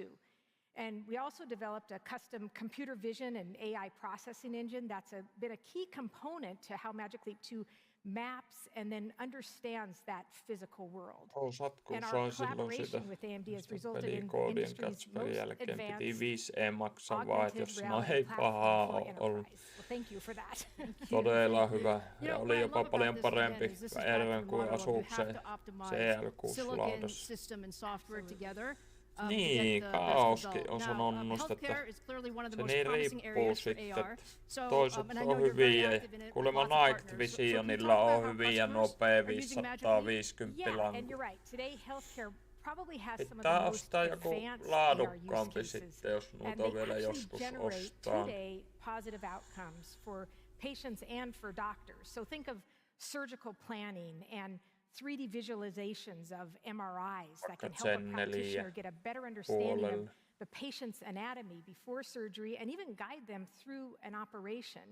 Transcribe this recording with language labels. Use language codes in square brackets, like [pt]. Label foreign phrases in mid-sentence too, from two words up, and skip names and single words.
[en] And we also developed a custom computer vision and AI processing engine that's been a key component to how Magic Leap 2 maps and then understands that physical world. And our collaboration with AMD has resulted in industry's most advanced augmented reality platform for enterprise. Well, thank you for that. [fi] Todella hyvä. Ja oli jopa paljon parempi Erven kuin Asukseen CL6-laudassa. Niin, Kaoskin on sanonut, että se niin riippuu sitten. Toisaalta on hyviä. Kuulemma Night Visionilla on hyviä nuo P550 lankut. Pitää ostaa joku laadukkaampi sitten, jos noita vielä joskus ostaa. [en] Surgical planning and 3D visualizations of MRIs that can help a practitioner get a better understanding of the patient's anatomy before surgery and even guide them through an operation.